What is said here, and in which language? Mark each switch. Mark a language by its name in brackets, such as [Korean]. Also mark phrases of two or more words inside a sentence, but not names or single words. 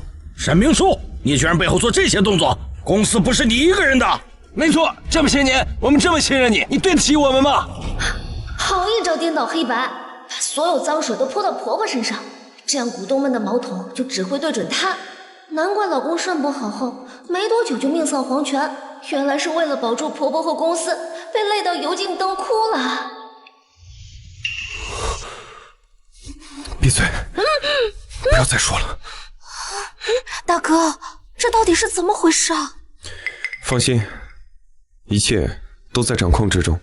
[Chinese] 沈明書，你居然背後做這些動作，公司不是你一個人的。沒錯，這麼些年我們這麼信任你，你對得起我們嗎？好一招顛倒黑白，把所有髒水都潑到婆婆身上，這樣股東們的矛头就只會對準她。難怪老公腎不好後沒多久就命喪黃泉，原來是為了保住婆婆和公司，被累到油盡燈枯了。闭嘴，不要再说了。大哥，这到底是怎么回事啊？放心，一切都在掌控之中。